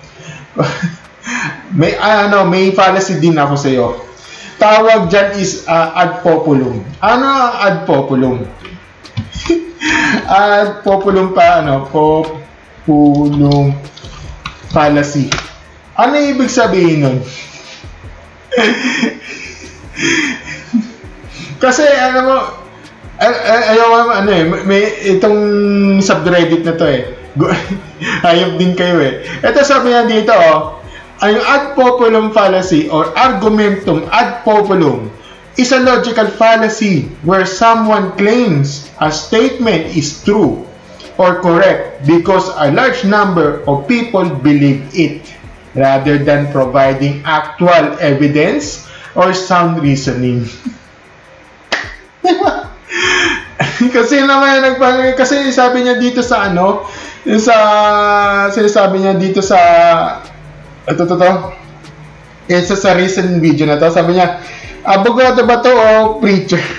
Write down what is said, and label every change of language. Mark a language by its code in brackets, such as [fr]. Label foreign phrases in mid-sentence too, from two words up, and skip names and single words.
[tl] may fallacy din ako sa iyo. Tawag dyan is ad populum. Ano ang ad populum? Ad populum populum fallacy. Ano ibig sabihin nun? Kasi may itong subreddit na to hayop din kayo Ito sabi niya [en] dito ang ad populum fallacy or argumentum ad populum is a logical fallacy where someone claims a statement is true or correct because a large number of people believe it rather than providing actual evidence or sound reasoning. [tl] Kasi sabi niya dito sa sinasabi niya dito sa isa sa [en] recent video [tl] na to, sabi niya, abogado ba to o preacher?